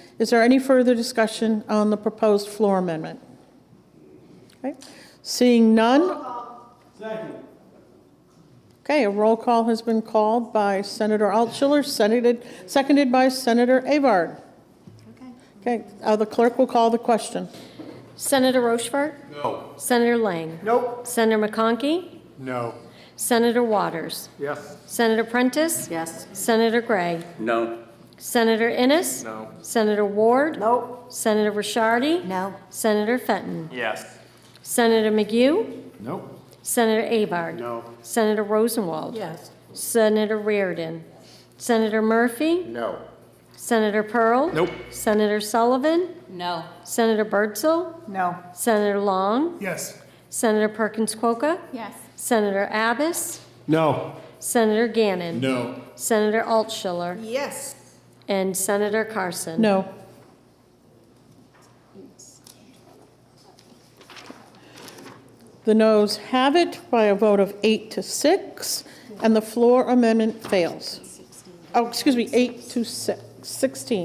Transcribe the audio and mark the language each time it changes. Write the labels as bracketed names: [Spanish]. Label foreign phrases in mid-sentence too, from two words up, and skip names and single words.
[English] Is there any further discussion on the proposed floor amendment? Okay. Seeing none. Second. Okay, a roll call has been called by Senator Altschiller, seconded by Senator Avard. Okay, the clerk will call the question. Senator Rochefort? No. Senator Lang? Nope. Senator McConkey? No. Senator Waters? Yes. Senator Prentiss? Yes. Senator Gray? No. Senator Innes? No. Senator Ward? No. Senator Ricciardi? No. Senator Fenton? Yes. Senator McGough? Nope. Senator Avard? No. Senator Rosenwald? Yes. Senator Reardon? Senator Murphy? No. Senator Pearl? Nope. Senator Sullivan? No. Senator Birdsell? No. Senator Long? Yes. Senator Perkins Coca? Yes. Senator Abbas? No. Senator Gannon? No. Senator Altschiller? Yes. And Senator Carson? No. The noes have it by a vote of 8-6, and the floor amendment fails. Oh, excuse me, 8-16.